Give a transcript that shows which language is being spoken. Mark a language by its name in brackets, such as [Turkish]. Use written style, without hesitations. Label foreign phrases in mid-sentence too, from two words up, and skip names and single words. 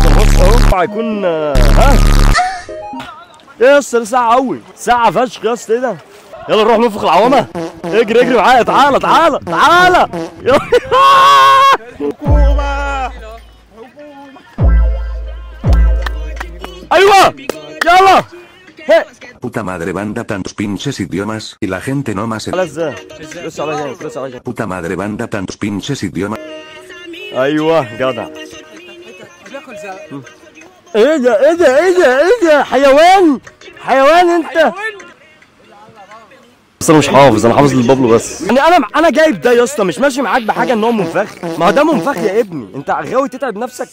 [Arabic] بص اهو هيكون ها ايه يا اسطى؟ ساعه قوي، ساعه فشخ يا اسطى. ايه ده؟ يلا نروح ننفخ العوامه. اجري اجري معايا. تعالى تعالى تعالى. حكومه. ايوه يلا. [Spanish] Puta madre, banda tantos pinches idiomas y la gente no más. [Arabic] على ازاي؟ بص على هنا، بص على هنا. [Spanish] Puta madre, banda tantos pinches idiomas. [Arabic] ايوه جدع. ايه ده ايه ده ايه ده ايه ده؟ حيوان حيوان انت. بس انا مش حافظ، انا حافظ للبابلو بس. يعني انا جايب ده يا اسطى، مش ماشي معاك بحاجه ان هو منفخ. ما هو ده منفخ يا ابني، انت غاوي تتعب نفسك.